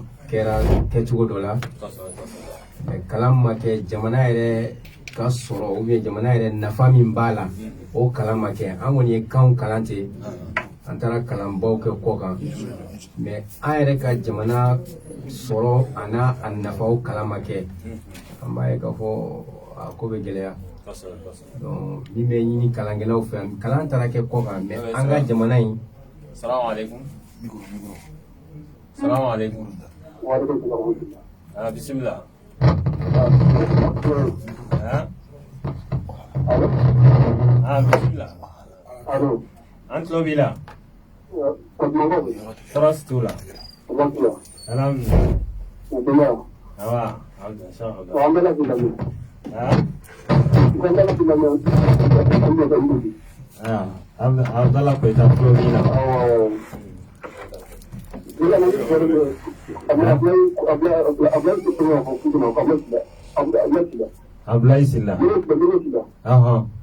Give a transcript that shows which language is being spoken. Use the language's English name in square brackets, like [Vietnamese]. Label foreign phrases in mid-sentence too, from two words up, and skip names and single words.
[Bambara] kɛra kɛcogo dɔ la kalan ma kɛ jamana yɛrɛ ka sɔrɔ ou jamana yɛrɛ nafa min b'a la o kalan ma kɛ an kɔni ye kanw kalan ten an taara kalanbaw kɛ kɔ kan mais an yɛrɛ ka jamana sɔrɔ a n'a a nafaw kalan ma kɛ an b'a ye k'a fɔ a ko bɛ gɛlɛya donc min bɛ ɲini kalankɛlaw fɛ kalan taara kɛ kɔ kan mais an ka jamana in [Arabic] السلام عليكم السلام عليكم [Bambara] bisimila bisimila an tulo b'i la tɔɔrɔ si t'u la alhamdulilayi awa Abdallah Koita tulo b'i la Ablaye Silla awɔ